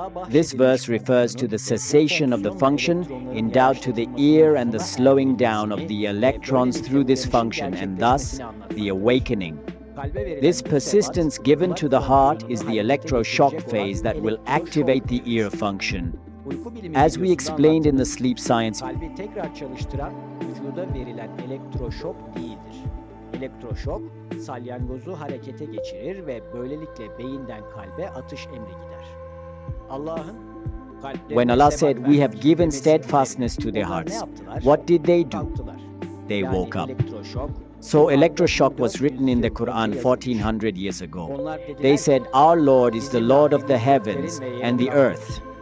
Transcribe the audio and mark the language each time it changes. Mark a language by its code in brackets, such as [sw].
[en] This verse refers to the cessation of the function endowed to the ear and the slowing down of the electrons through this function, and thus the awakening. This persistence given to the heart is the electroshock phase that will activate the ear function. As we explained in the sleep science, [tr] kalbi tekrar çalıştıran vücuda verilen elektroşok değildir. Elektroşok salyangozu harekete geçirir ve böylelikle beyinden kalbe atış emri gider. Allah'ın [en] when Allah said, "We have given steadfastness to their hearts," what did they do? They woke up. So electroshock was written in the Quran 1400 years ago. They said, "Our Lord is the Lord of the heavens and the earth.